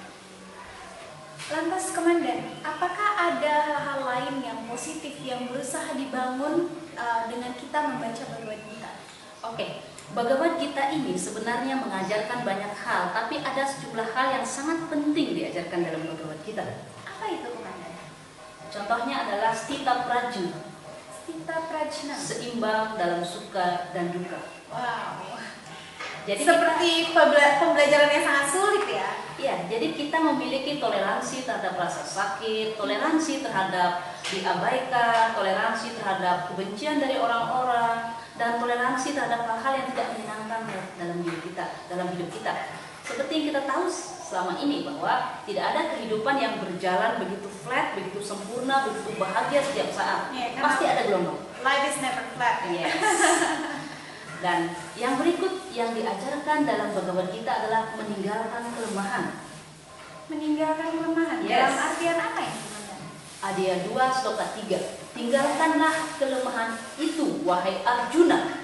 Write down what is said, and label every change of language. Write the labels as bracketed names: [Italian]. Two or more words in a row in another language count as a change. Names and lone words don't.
[Indonesian] Lantas komandan, apakah ada hal-hal lain yang positif yang berusaha dibangun dengan kita membaca Bhagavad Gita? Oke. Bhagavad Gita ini sebenarnya mengajarkan banyak hal, tapi ada sejumlah hal yang sangat penting diajarkan dalam Bhagavad Gita. Apa itu, komandan? Contohnya adalah [Sanskrit] stita prajna. Stita prajna. [Indonesian] Seimbang dalam suka dan duka. Wow. Jadi seperti pembelajaran yang sangat sulit ya. Iya, jadi kita memiliki toleransi terhadap rasa sakit, toleransi terhadap diabaikan, toleransi terhadap kebencian dari orang-orang, dan toleransi terhadap hal-hal yang tidak menyenangkan dalam hidup kita. Seperti yang kita tahu selama ini bahwa tidak ada kehidupan yang berjalan begitu flat, begitu sempurna, begitu bahagia setiap saat. Pasti ada gelombang. [English] Life is never flat. [Indonesian] Yes. Dan yang berikut yang diajarkan dalam Bhagavad Gita adalah meninggalkan kelemahan. Meninggalkan kelemahan? Yes. Dalam artian apa ya? Adya 2 sloka 3. Tinggalkanlah kelemahan itu, wahai Arjuna.